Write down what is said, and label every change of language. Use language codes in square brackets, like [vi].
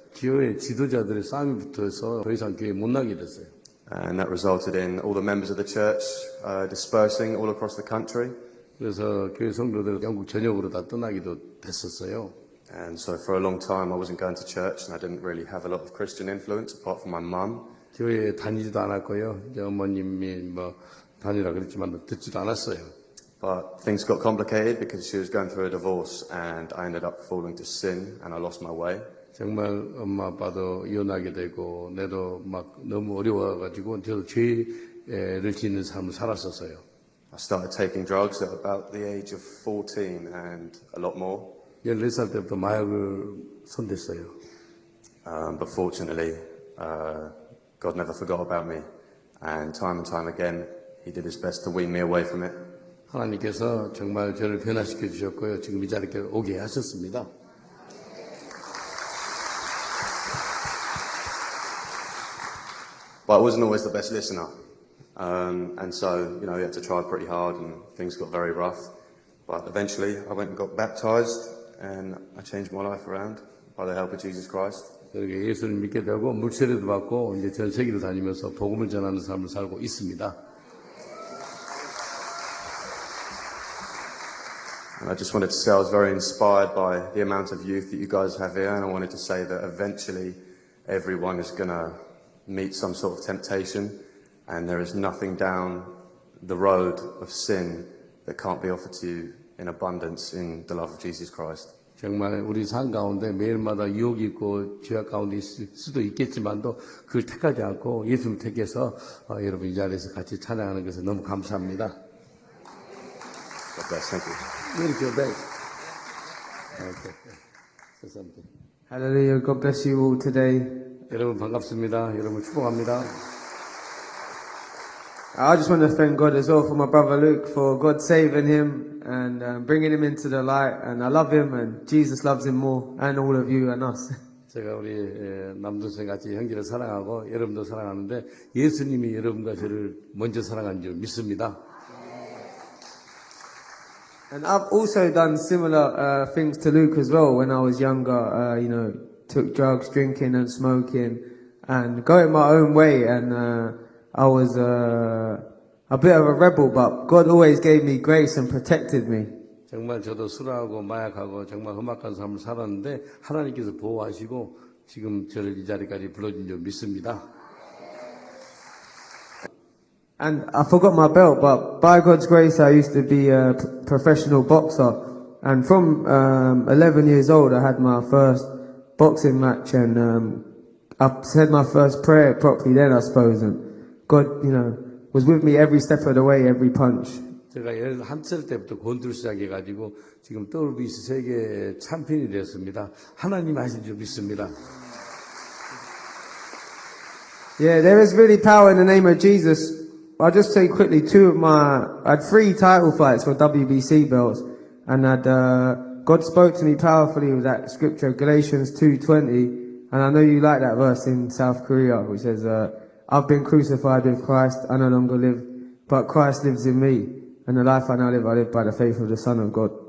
[ko] 교회 지도자들의 싸움이 붙어서 더 이상 교회 못 나게 됐어요. [en] And that resulted in all the members of the church dispersing all across the country. [ko] 그래서 교회 성도들은 영국 전역으로 다 떠나기도 됐었어요. [en] And so for a long time I wasn't going to church and I didn't really have a lot of Christian influence apart from my mum. [ko] 교회에 다니지도 않았고요. 이제 어머님이 다니라 그랬지만 듣지도 않았어요. [en] But things got complicated because she was going through a divorce and I ended up falling to sin and I lost my way. [ko] 정말 엄마 아빠도 이혼하게 되고 내도 막 너무 어려워가지고 저도 죄를 짓는 삶을 살았었어요. [en] I started taking drugs at about the age of 14 and a lot more. [ko] 14살 때부터 마약을 손댔어요. [en] But fortunately, God never forgot about me. And time again, He did His best to wean me away from it. [ko] 하나님께서 정말 저를 변화시켜 주셨고요. 지금 이 자리에 오게 하셨습니다. [en] But I wasn't always the best listener. And so, you had to try pretty hard and things got very rough. But eventually, I went and got baptized and I changed my life around by the help of Jesus Christ. [ko] 그렇게 예수를 믿게 되고 물세례도 받고 이제 전 세계를 다니면서 복음을 전하는 삶을 살고 있습니다. [en] And I just wanted to say I was very inspired by the amount of youth that you guys have here, and I wanted to say that eventually everyone is going to meet some sort of temptation, and there is nothing down the road of sin that can't be offered to you in abundance in the love of Jesus Christ. [ko] 정말 우리 삶 가운데 매일마다 유혹이 있고 죄악 가운데 있을 수도 있겠지만도 그걸 택하지 않고 예수를 택해서 여러분 이 자리에서 같이 찬양하는 것을 너무 감사합니다. [en] God bless. Thank you. Really feel bad. Okay. Say something. Hallelujah. God bless you all today. [ko] 여러분 반갑습니다. 여러분 축복합니다. [en] I just want to thank God as well for my brother Luke, for God saving him and bringing him into the light. And I love him and Jesus loves him more and all of you and us. [ko] 제가 우리 남동생 같이 형제를 사랑하고 여러분도 사랑하는데 예수님이 여러분과 저를 먼저 사랑한 줄 믿습니다. [en] And I've also done similar things to Luke as well when I was younger. Took drugs, drinking and smoking and going my own way. And I was a bit of a rebel, but God always gave me grace and protected me. [ko] 정말 저도 술하고 마약하고 정말 험악한 삶을 살았는데 하나님께서 보호하시고 지금 저를 이 자리까지 불러준 줄 믿습니다. [en] And I forgot my belt, but by God's grace, I used to be a professional boxer. And from 11 years old, I had my first boxing match, and I said my first prayer properly then, I suppose. And God, was with me every step of the way, every punch. [ko] 제가 11살 때부터 권투를 시작해가지고 지금 WBC 세계 챔피언이 되었습니다. 하나님 하신 줄 믿습니다. [en] Yeah, there is really power in the name of Jesus. I'll just say quickly I had 3 title fights for WBC belts, and God spoke to me powerfully with that scripture, Galatians 2:20, and I know you like that verse in South Korea, which says, I've been crucified with Christ, I no longer live, but Christ lives in me, and the life I now live, I live by the faith of the Son of God.